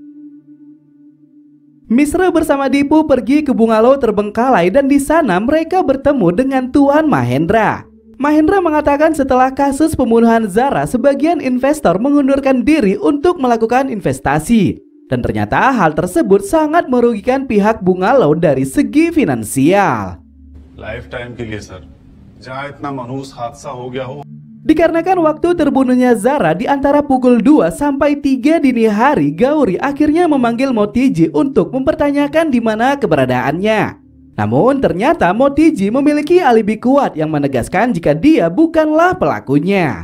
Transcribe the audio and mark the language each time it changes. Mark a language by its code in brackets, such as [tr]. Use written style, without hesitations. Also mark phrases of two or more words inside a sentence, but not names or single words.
[id] Misra bersama Dipu pergi ke bungalow terbengkalai dan di sana mereka bertemu dengan Tuan Mahendra. Mahendra mengatakan setelah kasus pembunuhan Zara, sebagian investor mengundurkan diri untuk melakukan investasi. Dan ternyata hal tersebut sangat merugikan pihak bungalow dari segi finansial. [hi] Lifetime के लिए, sir. जहाँ इतना मनहूस हादसा हो गया हो. [id] Dikarenakan waktu terbunuhnya Zara di antara pukul 2 sampai 3 dini hari, Gauri akhirnya memanggil Motiji untuk mempertanyakan di mana keberadaannya. Namun ternyata Motiji memiliki alibi kuat yang menegaskan jika dia bukanlah pelakunya.